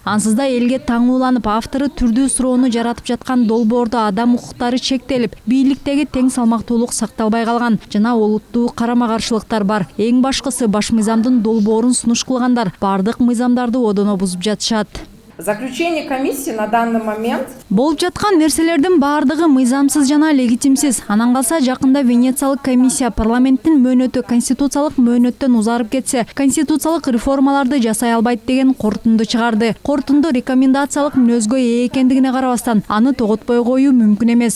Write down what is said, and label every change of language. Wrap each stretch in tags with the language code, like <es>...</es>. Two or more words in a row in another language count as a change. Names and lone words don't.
<ky>Ансыз да элге таңууланып, автору түрдүү суроону жаратып жаткан долбоордо адам укуктары чектелип, бийликтеги тең салмактуулук сакталбай калган жана олуттуу карама-каршылыктар бар. Эң башкысы баш мыйзамдын долбоорун сунуш кылгандар бардык мыйзамдарды одоно бузуп жатышат.</ky> <ru>Заключение комиссии на данный момент</ru> <ky>Болуп жаткан нерселердин бардыгы мыйзамсыз жана легитимсиз. Анан калса жакында Венециялык комиссия парламенттин мөөнөтү конституциялык мөөнөттөн узарып кетсе, конституциялык реформаларды жасай албайт деген корутунду чыгарды. Корутунду рекомендациялык мүнөзгө ээ экендигине карабастан, аны тоготпой коюу мүмкүн эмес.</ky>